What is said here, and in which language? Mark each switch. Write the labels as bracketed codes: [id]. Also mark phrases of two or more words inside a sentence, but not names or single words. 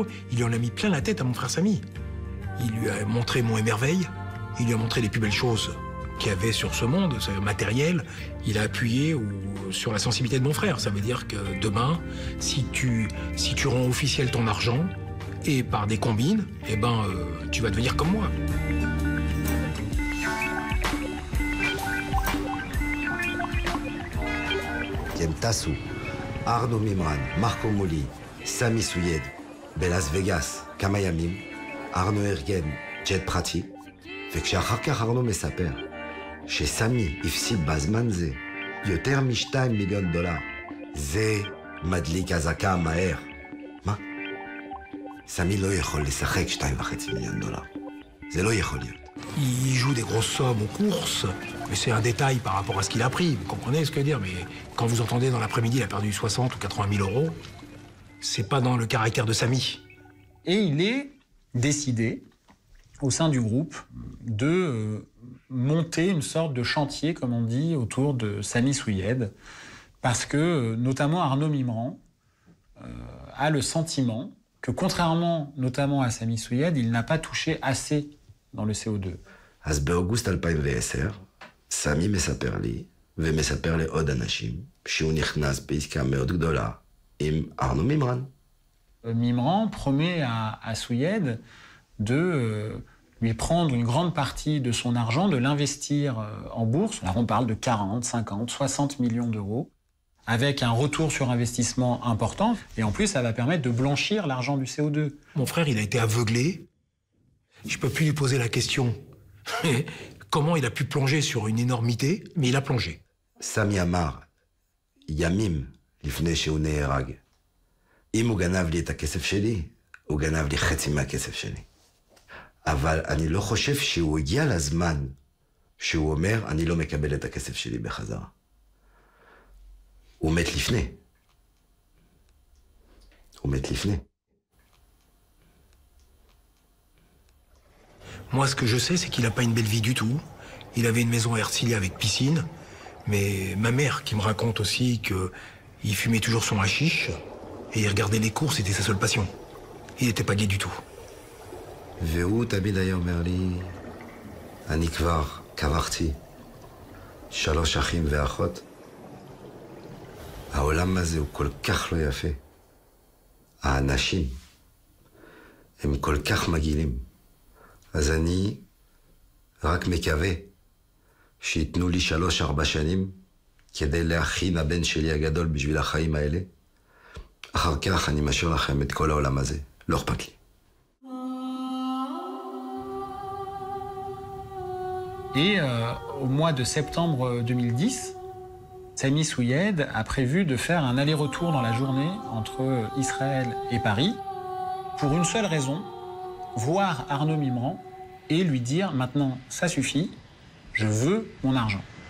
[fr] Il lui en a mis plein la tête à mon frère Samy. Il lui a montré Mont Émerveille. Il lui a montré les plus belles choses qu'il y avait sur ce monde, ce matériel. Il a appuyé sur la sensibilité de mon frère. Ça veut dire que demain, si tu rends officiel ton argent, et par des combines, tu vas devenir comme moi. [he] הם טסו, ארנו מימרן, מרקו מולי, סמי סויד, בלאס וגאס, כמה ימים, ארנו ארגן ג'ט פרטי, וכשאחר כך ארנו מספר שסמי הפסיד בזמן זה יותר מ$2 מיליון. זה מדליק הזקה מהר. מה? סמי לא יכול לשחק $2.5 מיליון. זה לא יכול להיות. [fr] Il joue des grosses sommes aux courses, mais c'est un détail par rapport à ce qu'il a pris. Vous comprenez ce que je veux dire? Mais quand vous entendez dans l'après-midi, il a perdu 60 ou 80 000 euros, c'est pas dans le caractère de Samy. Et il est décidé, au sein du groupe, de monter une sorte de chantier, comme on dit, autour de Samy Souyed, parce que, notamment Arnaud Mimran, a le sentiment que, contrairement notamment à Samy Souyed, il n'a pas touché assez dans le CO2. [he] אז באוגוסט 2010, סמי מספר לי, ומספר לעוד אנשים, שהוא נכנס בעסקה מאוד גדולה עם ארנו מימרן. [fr] Mimran promet à Souyed de lui prendre une grande partie de son argent, de l'investir en bourse. Alors on parle de 40, 50, 60 millions d'euros, avec un retour sur investissement important. Et en plus, ça va permettre de blanchir l'argent du CO2. Mon frère, il a été aveuglé. Je ne peux plus lui poser la question comment il a pu plonger sur une énormité, mais il a plongé. [he] סמי אמר, ימים לפני שהוא נהרג, אם הוא גנב לי את הכסף שלי, הוא גנב לי חצי מהכסף שלי. אבל אני לא חושב שהוא הגיע לזמן שהוא אומר, אני לא מקבל את הכסף שלי בחזרה. הוא מת לפני. הוא מת לפני. [fr] Moi, ce que je sais, c'est qu'il n'a pas une belle vie du tout. Il avait une maison à Herzliya avec piscine. Mais ma mère qui me raconte aussi qu'il fumait toujours son hashish et il regardait les courses, c'était sa seule passion. Il n'était pas gai du tout. [he] והוא תמיד היה אומר לי, אני כבר קברתי 3 אחים ואחות. העולם הזה הוא כל כך לא יפה. האנשים הם כל כך מגעילים. אז אני רק מקווה שיתנו לי 3-4 שנים כדי להכין הבן שלי הגדול בשביל החיים האלה. אחר כך אני משאיר לכם את כל העולם הזה. לא אכפת לי. [fr] Et au mois de septembre 2010, Sami Souyed a prévu de faire un aller-retour dans la journée entre Israël et Paris pour une seule raison, voir Arnaud Mimran et lui dire « Maintenant, ça suffit, je veux mon argent ».